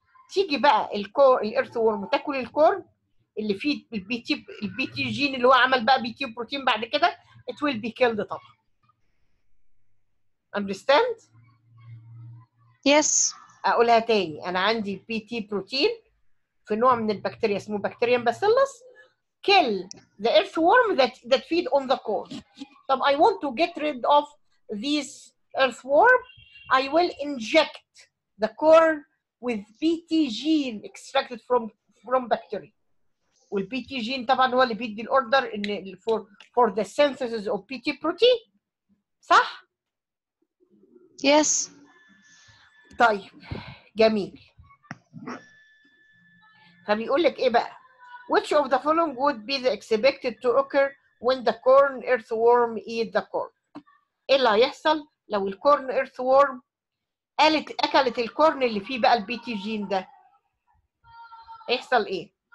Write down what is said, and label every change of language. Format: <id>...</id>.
<ar>تيجي بقى الارث وورم تاكل الكورن اللي فيه البي تي جين اللي هو عمل بقى بي تي بروتين بعد كده</ar> <en>it will be killed</en> <ar>طبعا.</ar> <en>understand؟ Yes.</en> <ar>اقولها تاني، انا عندي بي تي بروتين في نوع من البكتيريا اسمه بكتيريم باسيلس</ar> <en>kill the earthworm that feed on the corn. طب I want to get rid of this earthworm, I will inject the corn with BT gene extracted from bacteria.</en> <ar>والبي تي جين طبعا هو اللي بيدي الاوردر ان</ar> <en>for the synthesis of PT protein،</en> <ar>صح؟</ar> <en>Yes.</en> <ar>طيب جميل. فبيقول لك ايه بقى؟</ar> <en>Which of the following would be the expected to occur when the corn earthworm eat the corn؟</en> <ar>ايه اللي هيحصل لو الكورن earthworm اكلت الكورن اللي فيه بقى البي تي جين ده؟ هيحصل ايه؟</ar>